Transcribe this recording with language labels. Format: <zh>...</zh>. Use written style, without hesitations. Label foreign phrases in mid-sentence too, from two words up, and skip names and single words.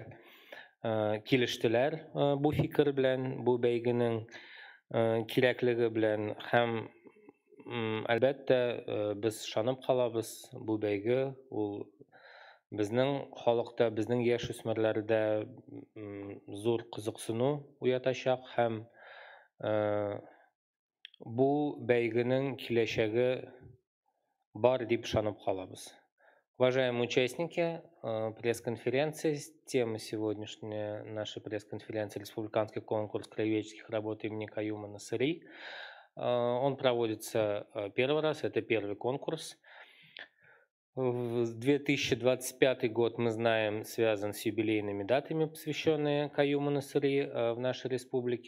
<tt>килештеләр бу фикер белән, бу бәйгенең кирәклеге белән һәм әлбәттә без шанып калабыз, бу бәйге ул безнең халыкта, безнең яшүсмерләрдә зур кызыксыну уятачак һәм бу бәйгенең киләчәге бар дип шанып калабыз.</tt> <ru>Уважаемые участники пресс-конференции, тема сегодняшней нашей пресс-конференции «Республиканский конкурс краеведческих работ имени Каюма Насыри». Он проводится первый раз, это первый конкурс. 2025 год, мы знаем, связан с юбилейными датами, посвященными Каюму Насыри в нашей республике.</ru>